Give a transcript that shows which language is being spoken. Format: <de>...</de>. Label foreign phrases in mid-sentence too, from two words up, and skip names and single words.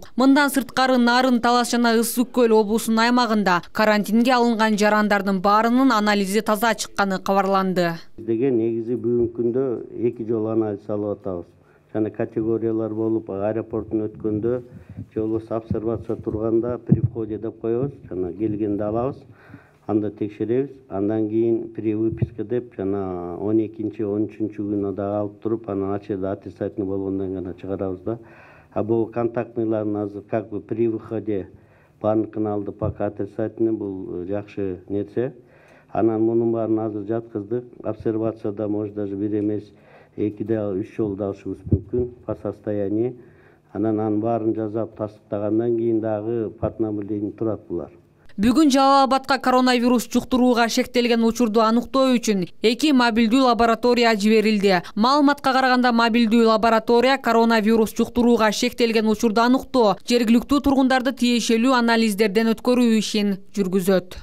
<ky>Мындан сырткары Нарын, Талас жана Ысык Көл облусунун аймагында карантинге алынган жарандардын баарынын анализи таза чыкканы кабарланды. Деген негизи бүгүнкү күндө 2 жолу анализ алып атабыз. Жана категориялар болуп аэропорттун өткөндө же болбосо обсервация турганда при входе деп коебуз, жана келгенде алабыз. Анда текшеребиз, андан кийин при выписка деп жана 12-13 күнү да алып туруп, анан ачеда аттестатный болгондон гана чыгарабыз да. А бул контактныйлардын азыр</ky> <ru>как бы при выходе</ru> <ky>баардыгын алды,</ky> <ru>пока аттестатный</ru> <ky>бул жакшы нерсе. Анан мунун баарын азыр жаткыздык. Обсервацияда</ky> <ru>может даже</ru> <ky>1 эмес 2-3 жолу да алышыбыз мүмкүн</ky> <ru>по состоянию.</ru> <ky>Анан баарын жазап тастыктагандан кийин дагы партнабление турат булар. Бүгүн Жалал-Абадка коронавирус жуктурууга шектелген учурду аныктоо үчүн 2 мобилдүү лаборатория жиберилди. Маалыматка караганда мобилдүү лаборатория коронавирус жуктурууга шектелген учурду аныктоо, жергиликтүү тургундарды тиешелүү анализдерден өткөрүү ишин жүргүзөт.</ky>